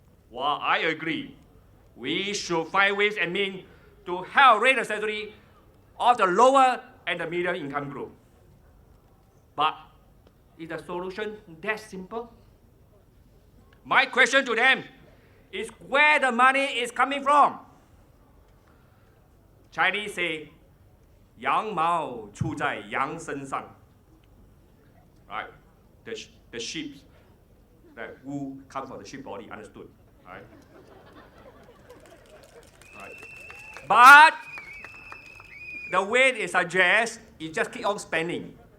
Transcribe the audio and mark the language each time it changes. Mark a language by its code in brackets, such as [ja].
[en] While I agree, we should find ways and means to help raise the salary of the lower and the middle income group. But is the solution that simple? My question to them is where the money is coming from. Chinese say, [zh] 羊毛出在羊身上. [en] Right? The sheep, the wool comes from the sheep body, understood? Right? Right. But the way it suggests, it just keep on spending.